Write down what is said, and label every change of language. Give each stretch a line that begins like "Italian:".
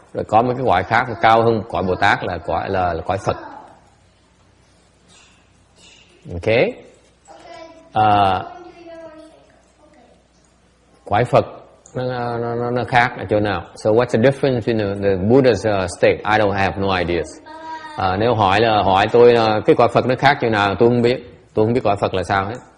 Vietnamese: Rồi có một cái cõi khác cao hơn cõi Bồ Tát là cõi Phật.
English: Okay.
Vietnamese: Cõi Phật nó khác ở chỗ nào?
English: So what's the difference between the Buddha's state? I don't have no ideas.
Vietnamese: Nếu hỏi tôi cái cõi Phật nó khác chỗ nào, tôi không biết. Tôi không biết cõi Phật là sao hết.